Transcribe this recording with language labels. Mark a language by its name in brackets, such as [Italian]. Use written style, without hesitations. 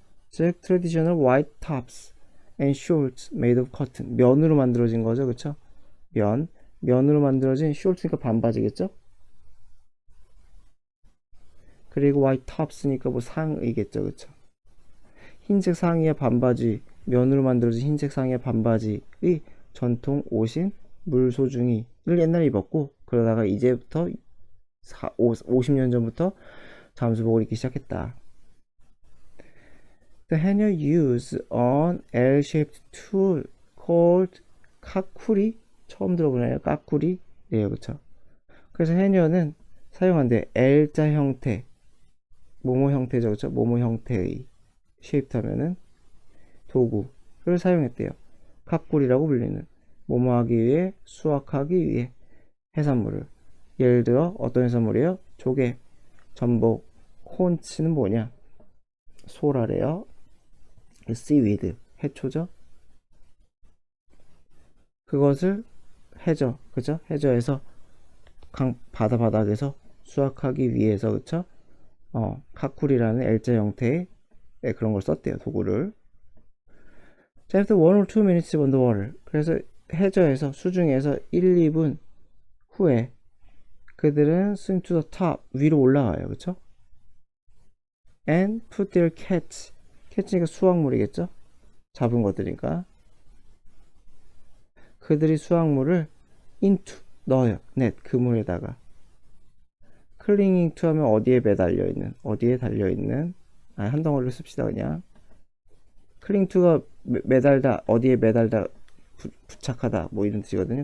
[English] 즉, traditional white tops and shorts made of cotton. [Korean] 면으로 만들어진 거죠. 그쵸? 면으로 만들어진 shorts니까 반바지겠죠? 그리고 [English] white tops [Korean] 니까 뭐 상이겠죠. 그쵸? 흰색 상의에 반바지, 면으로 만들어진 흰색 상의에 반바지의 전통 옷인 물소중이를 옛날에 입었고, 그러다가 이제부터 50년 전부터 잠수복을 입기 시작했다. [English] The hanger used an L-shaped tool called 카쿠리. [Korean] 처음 들어보나요? 까쿠리? 네, 그쵸. 그래서 해녀는 사용한대. L자 형태, 모모 형태죠. 그쵸? 모모 형태의 shaped 하면은 도구를 사용했대요. 카쿠리라고 불리는 모모하기 위해, 수확하기 위해 해산물을. 예를 들어 어떤 해산물이에요? 조개, 전복, 콘치는 뭐냐? 소라래요. seaweed, 해초죠. 그것을 해저, 그죠? 해저에서 바닥에서 수확하기 위해서, 그쵸? 카쿠리라는 L자 형태의 그런 걸 썼대요, 도구를. [English] 자, after 1 or 2 minutes on the water. [Korean] 그래서 해저에서, 수중에서 1, 2분 후에 그들은 [English] swim to the top, [Korean] 위로 올라와요, 그쵸? and [English] put their catch [Korean] 니까 수확물이겠죠? 잡은 것들이니까. 그들이 수확물을 into, 넣어요. net, 그물에다가. [English] clinging to [Korean] 하면 어디에 매달려 있는, 어디에 달려 있는, 한 덩어리를 씁시다 그냥. [English] cling to [Korean] 가 매달다, 어디에 매달다, 부착하다, 뭐 이런 뜻이거든요.